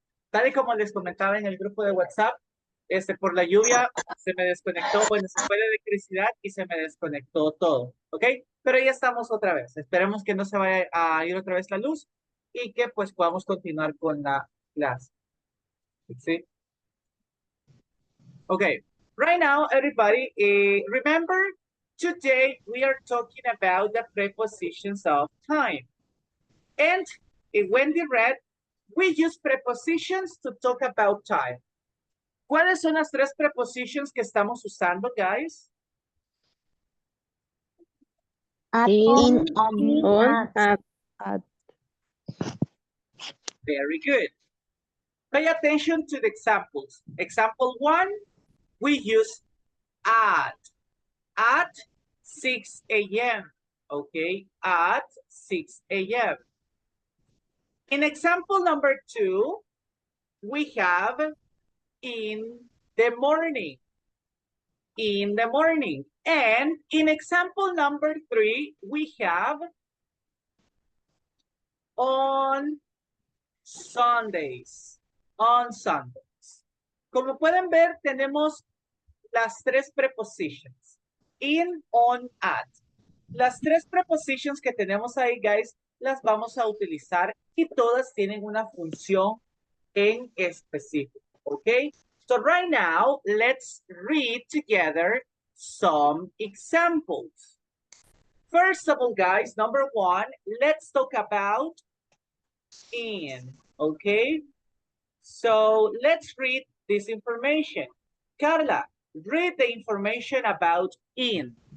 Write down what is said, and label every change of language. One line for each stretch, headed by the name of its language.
Spanish: Tal y como les comentaba en el grupo de WhatsApp, por la lluvia se me desconectó, bueno, se fue la electricidad y se me desconectó todo. Ok. Pero ya estamos otra vez. Esperemos que no se vaya a ir otra vez la luz y que pues podamos continuar con la clase. ¿Sí? Okay.
English: Right now, everybody, remember today we are talking about the prepositions of time. And when they read, we use prepositions to talk about time.
Spanish: ¿Cuáles son las tres prepositions que estamos usando, guys?
English: At, In, on, at. Very good. Pay attention to the examples. Example 1, we use at 6 a.m. Okay, at 6 a.m. In example number 2, we have in the morning. In the morning. And in example number 3, we have on Sundays. On Sundays.
Spanish: Como pueden ver, tenemos las tres prepositions. In, on, at. Las tres prepositions que tenemos ahí, guys, las vamos a utilizar y todas tienen una función en específico.
English: Okay? So right now, let's read together some examples. First of all, guys, number 1, let's talk about in, okay? So let's read this information. Carla, read the information about in.